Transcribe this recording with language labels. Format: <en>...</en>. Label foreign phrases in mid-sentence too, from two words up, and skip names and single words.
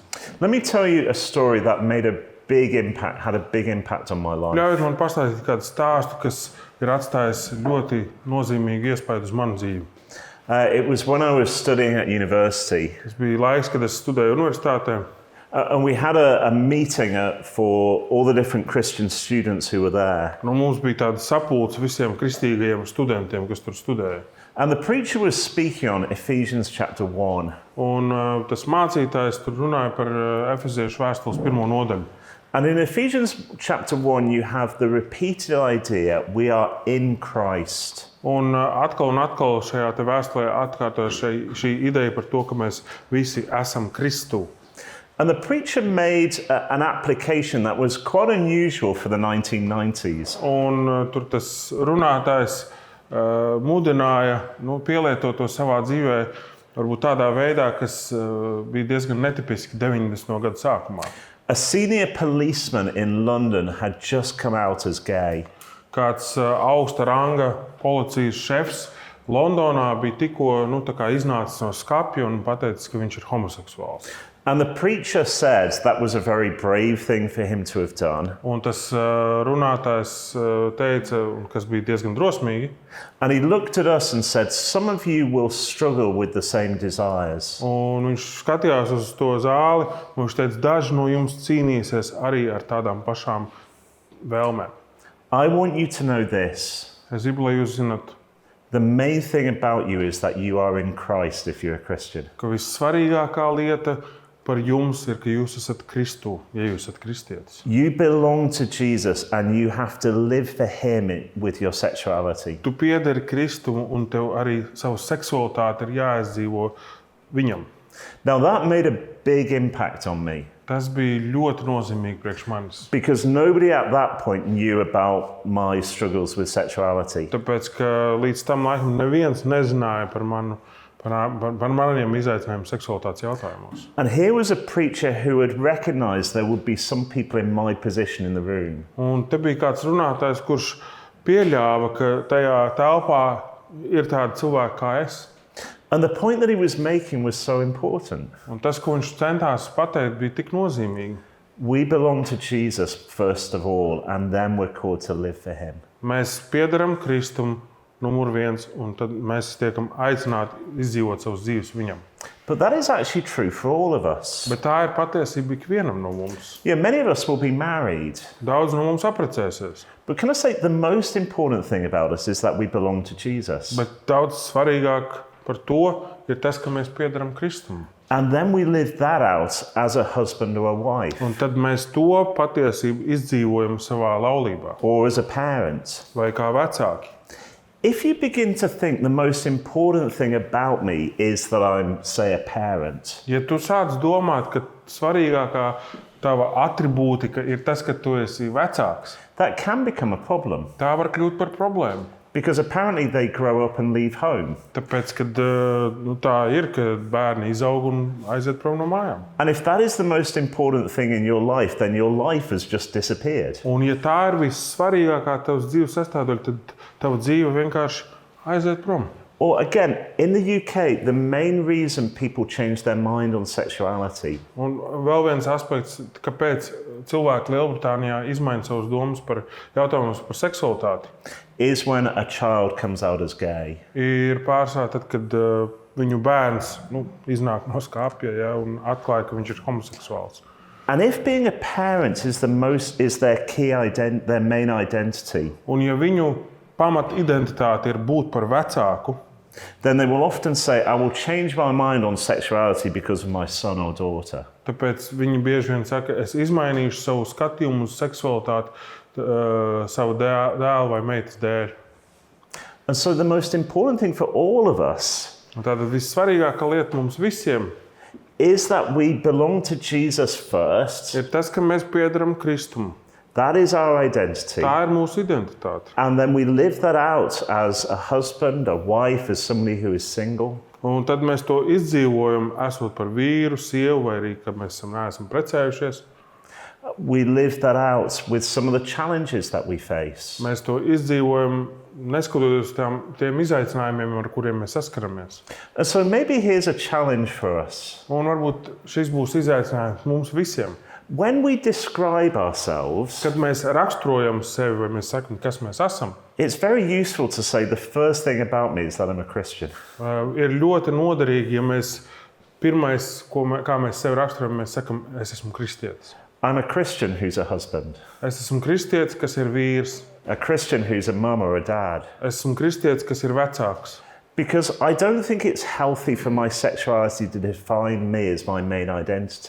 <en>Let me tell you a story that had a big impact on my life.</en> <lv>Ļaujiet man pastāstīt kādu stāstu, kas ir atstājis ļoti nozīmīgu iespaidu uz manu dzīvi.</lv> <en>It was when I was studying at university.</en> <lv>Tas bija laiks, kad es studēju universitātē.</lv> <en>And we had a meeting for all the different Christian students who were there.</en> <lv>Mums bija tāda sapulce visiem kristīgajiem studentiem, kas tur studēja.</lv> <en>And the preacher was speaking on Ephesians chapter 1.</en> <lv>Un tas mācītājs tur runāja par Efeziešu vēstules 1. nodaļu.</lv> <en>And in Ephesians chapter 1, you have the repeated idea, we are in Christ.</en> <lv>Un atkal šajā vēstulē atkārtojas šī ideja par to, ka mēs visi esam Kristū.</lv> <en>And the preacher made an application that was quite unusual for the 1990s.</en> <lv>Un tur tas runātājs mudināja pielietot to savā dzīvē, varbūt tādā veidā, kas bija diezgan netipiski 90. gadu sākumā.</lv> <en>A senior policeman in London had just come out as gay.</en> <lv>Kāds augsta ranga policijas šefs Londonā bija tikko iznācis no skapja un pateicis, ka viņš ir homoseksuāls.</lv> <en>And the preacher said that was a very brave thing for him to have done.</en> <lv>Un tas runātājs teica, kas bija diezgan drosmīgi.</lv> <en>And he looked at us and said, some of you will struggle with the same desires.</en> <lv>Un viņš skatījās uz to zāli, un viņš teica, daži no jums cīnīsies arī ar tādām pašām vēlmēm.</lv> <en>I want you to know this.</en> <lv>Es gribu, lai jūs zināt,</lv> <en>the main thing about you is that you are in Christ if you're a Christian.</en> <lv>Ka vissvarīgākā lieta par jums ir, ka jūs esat Kristū, ja jūs esat kristietis.</lv> <en>You belong to Jesus and you have to live for him with your sexuality.</en> <lv>Tu piederi Kristu un tev arī savu seksualitāti ir jāizdzīvo viņam.</lv> <en>Now that made a big impact on me.</en> <lv>Tas bija ļoti nozīmīgi priekš manis.</lv> <en>Because nobody at that point knew about my struggles with sexuality.</en> <lv>Tāpēc, ka līdz tam laikam neviens nezināja par maniem izaicinājumiem seksualitātes jautājumos.</lv> <en>And here was a preacher who had recognized there would be some people in my position in the room.</en> <lv>Un te bija kāds runātājs, kurš pieļāva, ka tajā telpā ir tādi cilvēki kā es.</lv> <en>And the point that he was making was so important.</en> <lv>Un tas, ko viņš centās pateikt, bija tik nozīmīgi.</lv> <en>We belong to Jesus first of all, and then we're called to live for him.</en> <lv>Mēs piederam Kristum numur 1, un tad mēs tiekam aicināti izdzīvot savus dzīves viņam.</lv> <en>But that is actually true for all of us.</en> <lv>Bet tā ir patiesība ikvienam no mums.</lv> <en>Yeah, many of us will be married.</en> <lv>Daudz no mums apprecēsies.</lv> <en>But can I say the most important thing about us is that we belong to Jesus.</en> <lv>Bet daudz svarīgāk par to ir tas, ka mēs piederam Kristum.</lv> <en>And then we live that out as a husband or a wife,</en> <lv>Un tad mēs to patiesību izdzīvojam savā laulībā</lv> <en>or as a parent.</en> <lv>vai kā vecāki.</lv> <en>If you begin to think the most important thing about me is that I'm, say, a parent,</en> <lv>Ja tu sāc domāt, ka svarīgākā tava atribūtika ir tas, ka tu esi vecāks,</lv> <en>that can become a problem.</en> <lv>tā var kļūt par problēmu.</lv> <en>Because apparently they grow up and leave home.</en> <lv>Tāpēc, kad tā ir, ka bērni izaug un aiziet prom no mājām.</lv> <en>And if that is the most important thing in your life, then your life has just disappeared.</en> <lv>Un ja tā ir vissvarīgākā tavas dzīves sastāvdaļa, tad tava dzīve vienkārši aiziet prom.</lv> <en>Or again, in the UK, the main reason people change their mind on sexuality</en> <lv>Un vēl viens aspekts, kāpēc cilvēki Lielbritānijā izmaina savas domas par jautājumus par seksualitāti,</lv> <en>is when a child comes out as gay.</en> <lv>ir pārsvarā tad, kad viņu bērns iznāk no skapja, ja, un atklāja, ka viņš ir homoseksuāls.</lv> <en>And if being a parent is their key their main identity,</en> <lv>Un ja viņu pamat identitāte ir būt par vecāku,</lv> <en>then they will often say, I will change my mind on sexuality because of my son or daughter.</en> <lv>tāpēc viņi bieži vien saka, es izmainīšu savu skatījumu uz seksualitāti savu dēlu vai meitas dēļ.</lv> <en>And so the most important thing for all of us</en> <lv>Un tātad vissvarīgākā lieta mums visiem</lv> <en>is that we belong to Jesus first.</en> <lv>ir tas, ka mēs piederam Kristum.</lv> <en>That is our identity.</en> <lv>Tā ir mūsu identitāte.</lv> <en>And then we live that out as a husband, a wife, as somebody who is single.</en> <lv>Un tad mēs to izdzīvojam, esot par vīru, sievu, vai arī, kad mēs neesam precējušies.</lv> <en>We live that out with some of the challenges that we face.</en> <lv>Mēs to izdzīvojam, neskatoties uz tiem izaicinājumiem, ar kuriem mēs saskaramies.</lv> <en>And so maybe here's a challenge for us.</en> <lv>Un varbūt šis būs izaicinājums mums visiem.</lv> <en>When we describe ourselves,</en> <lv>Kad mēs raksturojam sevi, vai mēs sakam, kas mēs esam,</lv> <en>it's very useful to say the first thing about me is that I'm a Christian.</en> <lv>ir ļoti noderīgi, ja mēs pirmais, kā mēs sevi raksturojam, mēs sakam, es esmu kristietis.</lv> <en>I'm a Christian who's a husband,</en> <lv>Es esmu kristietis, kas ir vīrs.</lv> <en>a Christian who's a mum or a dad.</en> <lv>Es esmu kristietis, kas ir vecāks.</lv> <en>Because I don't think it's healthy for my sexuality to define me as my main identity.</en>